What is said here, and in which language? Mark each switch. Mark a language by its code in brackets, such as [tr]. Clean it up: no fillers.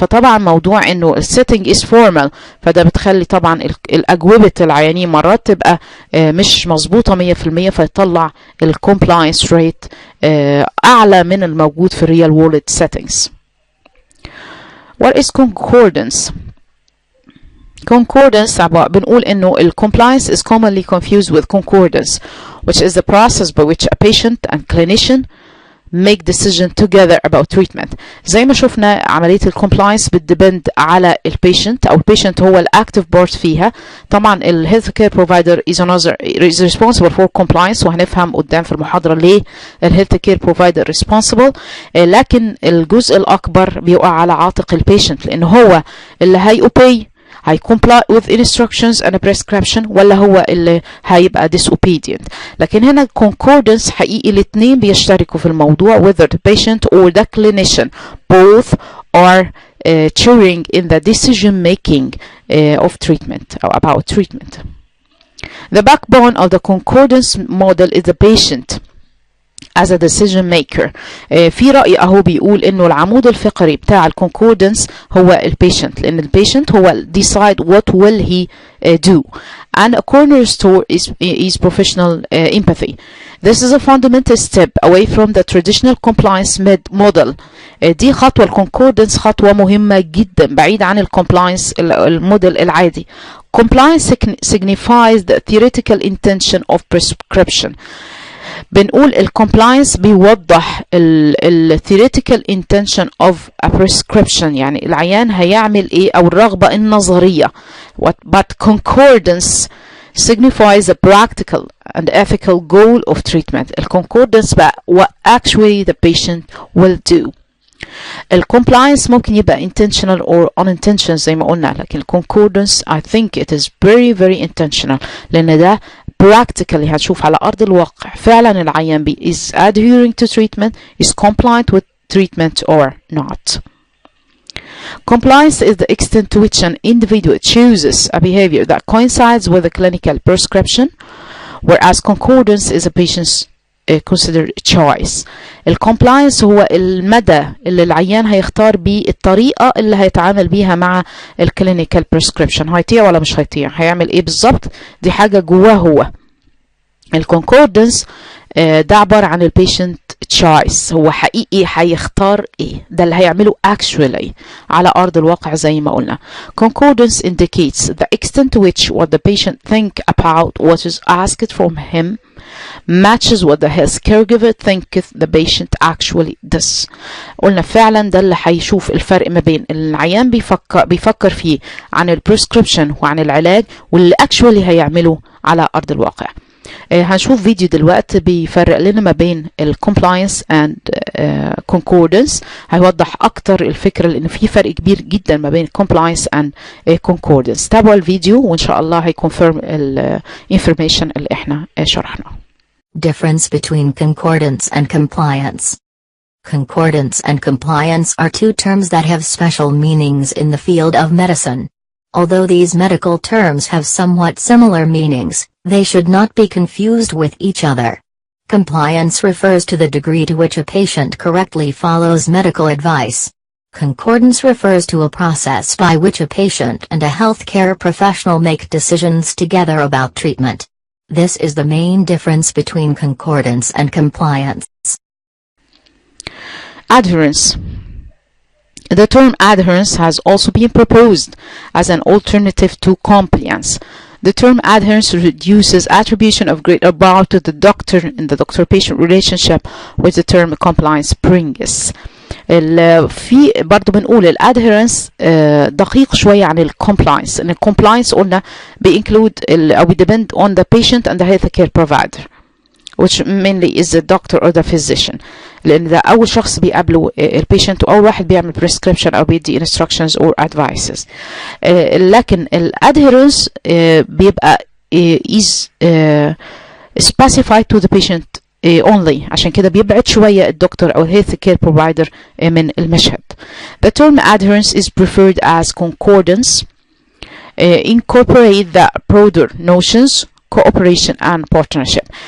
[ar] فطبعا موضوع انه السيتنج از فورمال، فده بتخلي طبعا الأجوبة العيانين مرات تبقى مش مظبوطة 100%، فيطلع الكومبلاينس ريت أعلى من الموجود في الريال وورلد settings. [en] What is concordance? Concordance [ar] بنقول إنه [en] compliance is commonly confused with concordance, which is the process by which a patient and clinician make decision together about treatment. [ar] زي ما شفنا عملية الكومبلاينس بتدبند على البيشنت، أو البيشنت هو الأكتيف بارت فيها. طبعا الهيلث كير بروفايدر [en] is responsible for compliance، [ar] وهنفهم قدام في المحاضرة ليه الهيلث كير بروفايدر responsible، لكن الجزء الأكبر بيقع على عاتق البيشنت، لأن هو اللي هيobey، هي [en] comply with instructions and a prescription، [ar] ولا هو اللي هيبقى disobedient. لكن هنا [en] concordance [ar] حقيقي الاثنين بيشتركوا في الموضوع، [en] whether the patient or the clinician both are cheering in the decision making of treatment or about treatment. The backbone of the concordance model is the patient as a decision maker. [ar] في رأي اهو بيقول انه العمود الفقري بتاع الكونكوردنس هو البيشنت، لان البيشنت هو [en] decide what will he do, and a cornerstone is professional empathy. This is a fundamental step away from the traditional compliance model. [ar] دي خطوة الكونكوردنس خطوة مهمة جدا بعيد عن الكومبلاينس الموديل العادي. [en] Compliance signifies the theoretical intention of prescription. [ar] بنقول الكومبلاينس بيوضح ال [en] theoretical intention of a prescription، [ar] يعني العيان هيعمل ايه او الرغبة النظرية. [en] But concordance signifies the practical and ethical goal of treatment. الconcordance [ar] بقى [en] what actually the patient will do. الcompliance [ar] ممكن يبقى [en] intentional or unintentional [ar] زي ما قلنا، لكن [en] concordance I think it is very very intentional، [ar] لأن ده [en] practically [ar] هتشوف على أرض الواقع فعلا العيان [en] is adhering to treatment, is compliant with treatment or not. Compliance is the extent to which an individual chooses a behavior that coincides with a clinical prescription, whereas concordance is a patient's considered choice. [ar] الcompliance هو المدى اللي العيان هيختار بيه الطريقة اللي هيتعامل بيها مع الكلينيكال prescription. هيطيع ولا مش هيطيع، هيعمل ايه بالظبط، دي حاجة جواه هو. الكونكوردنس ده عبارة عن البيشنت choice، هو حقيقي هيختار ايه، ده اللي هيعمله actually على أرض الواقع زي ما قلنا. [en] Concordance indicates the extent to which what the patient think about what is asked from him matches what the health caregiver thinks the patient actually does. [ar] قلنا فعلا ده اللي هيشوف الفرق ما بين العيان بيفكر فيه عن البريسكريبشن وعن العلاج واللي actually هيعمله على أرض الواقع. هنشوف فيديو دلوقتي بيفرق لنا ما بين الكومبلاينس اند concordance، هيوضح اكتر الفكره لان في فرق كبير جدا ما بين الكومبلاينس اند concordance. تابعوا الفيديو وان شاء الله هيكونفيرم الانفورميشن اللي احنا شرحناه. [en] Difference between concordance and compliance. Concordance and compliance are two terms that have special meanings in the field of medicine. Although these medical terms have somewhat similar meanings, they should not be confused with each other. Compliance refers to the degree to which a patient correctly follows medical advice. Concordance refers to a process by which a patient and a healthcare professional make decisions together about treatment. This is the main difference between concordance and compliance. Adherence. The term adherence has also been proposed as an alternative to compliance. The term adherence reduces attribution of greater power to the doctor in the doctor-patient relationship, which the term compliance brings. [ar] في برضو بنقول الادهيرنس دقيق شوية عن الكومبلاينس. ان الكومبلاينس قلنا بينكلود او بيدبند [en] on the patient and the healthcare provider, which mainly is the doctor or the physician. [ar] لأن ده أول شخص بيقابله البيشنت وأول واحد بيعمل prescription أو بيدي [en] instructions or advices. [ar] لكن الادهيرنس بيبقى [en] is specified to the patient only، [ar] عشان كده بيبعد شوية الدكتور أو health care provider من المشهد. [en] The term adherence is preferred as concordance incorporate the broader notions cooperation and partnership.